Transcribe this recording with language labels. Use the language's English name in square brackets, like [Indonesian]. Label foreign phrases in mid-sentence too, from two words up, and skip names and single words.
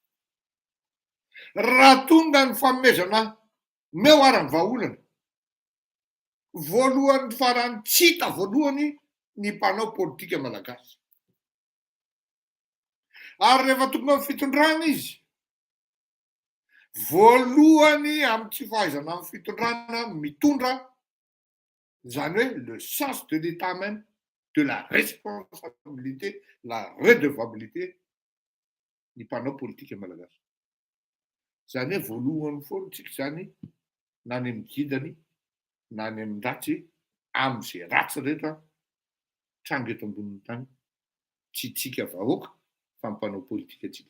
[Malagasy] Raha tonga ny fanomezana meo ara-ny vahaolana, voalohany farany tsy hita voalohany ny mpanao politika malagasy. Ary rehefa tonga amin'ny fitondrana izy, voalohany amin'ny tsy fahaizana amin'ny fitondrana mitondra, zany hoe [French] le sens de l'État même, de la responsabilité, la redevabilité [Malagasy] ny mpanao politika malagasy. Zany hoe voalohany foana tsika zany, na ny amin'ny gidany, na ny amin'ny ratsy, amin'izay ratsy rehetra tranga eto ambonin'ny tany, tsy tsika vahoaka fa ny mpanao politika tsika.